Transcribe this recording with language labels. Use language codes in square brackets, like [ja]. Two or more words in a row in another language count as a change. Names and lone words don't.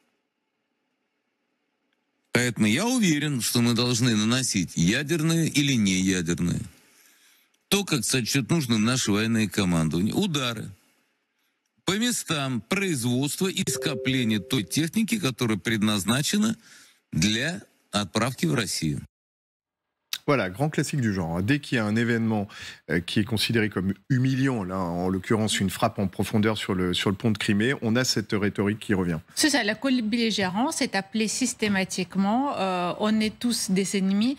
[ru] Поэтому я уверен, что мы должны наносить ядерные или не ядерные. То, как сочтет нужно наше военное командование. Удары по местам производства и скопления той техники, которая предназначена для отправки в Россию. [fr] Voilà, grand classique du genre. Dès qu'il y a un événement qui est considéré comme humiliant, là, en l'occurrence une frappe en profondeur sur le pont de Crimée, on a cette rhétorique qui revient. C'est ça, la belligérance est appelée systématiquement. On est tous des ennemis.